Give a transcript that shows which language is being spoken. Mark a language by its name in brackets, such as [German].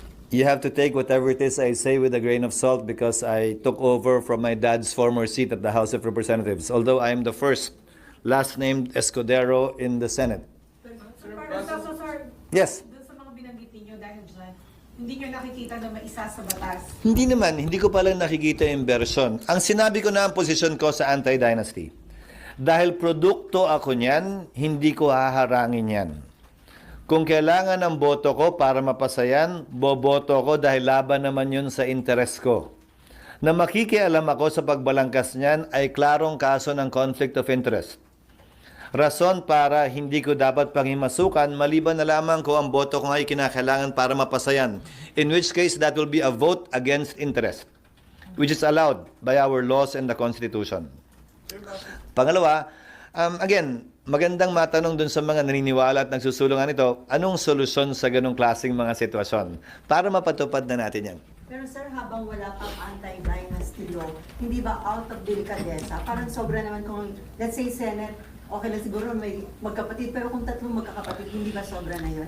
[English] You have to take whatever it is I say with a grain of salt because I took over from my dad's former seat at the House of Representatives. Although I am the first last-named Escudero in the Senate. Sir, Yes. [Filipino] doon sa mga binanggit ninyo dahil dyan, hindi nyo nakikita na maisa sa batas. Hindi naman, hindi ko pala nakikita yung version. Ang sinabi ko na ang posisyon ko sa anti-dynasty. Dahil produkto ako niyan, hindi ko haharangin yan. Kung kailangan ng boto ko para mapasayan, boboto ko dahil laban naman yun sa interes ko. Na makikialam ako sa pagbalangkas niyan ay klarong kaso ng conflict of interest. Rason para hindi ko dapat panghimasukan maliban na lamang ko ang boto ko ay kinakailangan para mapasayan. [English] In which case, that will be a vote against interest, which is allowed by our laws and the Constitution. [Filipino] Pangalawa, again, magandang matanong dun sa mga naniniwala at nagsusulungan ito, anong solusyon sa ganong klaseng mga sitwasyon para mapatupad na natin yan? Pero sir, habang wala pang anti-dynasty law, hindi ba [English] out of delicadeza? [Filipino] Parang sobra naman kung, [English] let's say, [Filipino] Senate, okay lang siguro may magkapatid, pero kung tatlong magkakapatid, hindi ba sobra na yun?